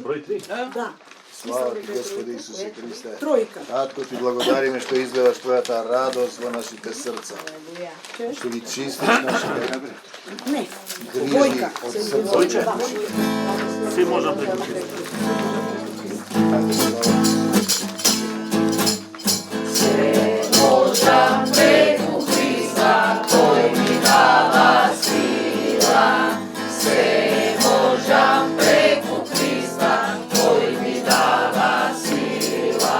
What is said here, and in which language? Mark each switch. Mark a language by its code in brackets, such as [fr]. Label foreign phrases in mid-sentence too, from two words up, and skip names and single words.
[mk] Broj 3? Da. Slava ti Gospodи Isuse Hriste. Trojka. Tatko ti благодариме што изливаш твојата радост во нашите срца. Што ги чистиш нашите Не. грижи Двојка. од срца. Двојче? Сви можам преку Христа. Ајде, слава. Možam preko Hrista koji mi dava sila. Sve možam preko Hrista koji mi dava sila.